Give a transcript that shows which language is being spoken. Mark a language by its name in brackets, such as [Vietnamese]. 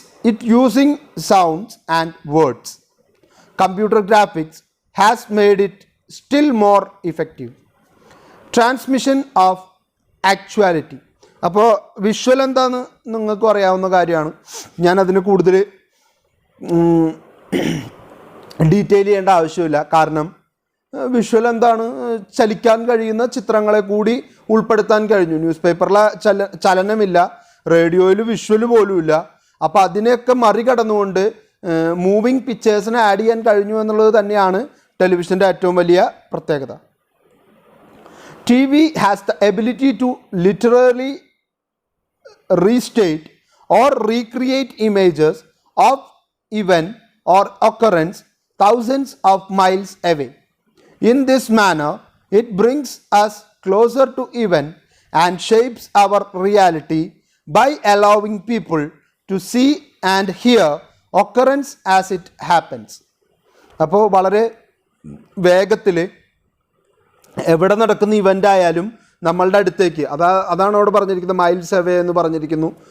[English] It using sounds and words. Computer graphics has made it still more effective. Transmission of actuality. [Malayalam] അപ്പോൾ visual എന്താണെന്ന് നിങ്ങൾക്കും അറിയാവുന്ന കാര്യമാണ്. ഞാനതിന് കൂടുതൽ ഡീറ്റെയിൽ ചെയ്യേണ്ട ആവശ്യമില്ല. കാരണം വിഷ്വൽ എന്താണ്, ചലിക്കാൻ കഴിയുന്ന ചിത്രങ്ങളെ കൂടി ഉൾപ്പെടുത്താൻ കഴിഞ്ഞു. ന്യൂസ് പേപ്പറിലെ ചലനമില്ല, റേഡിയോയിൽ വിഷ്വൽ പോലുമില്ല. അപ്പോൾ അതിനെയൊക്കെ മറികടന്നുകൊണ്ട് മൂവിങ് പിക്ചേഴ്സിനെ ആഡ് ചെയ്യാൻ കഴിഞ്ഞു എന്നുള്ളത് തന്നെയാണ് ടെലിവിഷൻ്റെ ഏറ്റവും വലിയ പ്രത്യേകത. [English] TV has the ability to literally restate or recreate images of event or occurrence thousands of miles away. In this manner, it brings us closer to event and shapes our reality by allowing people to see and hear occurrence as it happens. [Malayalam] അപ്പോൾ വളരെ വേഗത്തിൽ എവിടെ നടക്കുന്ന event ആയാലും നമ്മളുടെ അടുത്തേക്ക് അതാണ് അവിടെ പറഞ്ഞിരിക്കുന്നത്, [English] miles away [Malayalam] എന്ന് പറഞ്ഞിരിക്കുന്നു.